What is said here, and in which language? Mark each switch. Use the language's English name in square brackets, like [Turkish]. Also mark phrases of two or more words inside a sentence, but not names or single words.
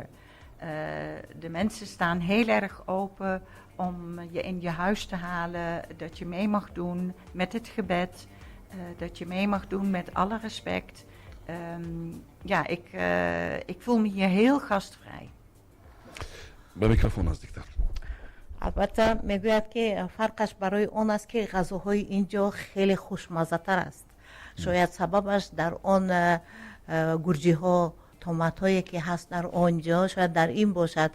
[Dutch] De mensen staan heel erg open om je in je huis te halen, dat je mee mag doen met het gebed. Dat je mee mag doen met alle respect. Ik voel me hier heel gastvrij. [Persian] به میکروفون نزدیکتر. البته میگوید که فرقش برای اون است که غذاهای اینجا خیلی خوشمزه تر است. شاید سببش در آن گرجی ها، تومات هایی که هست در آنجا شاید در این باشد.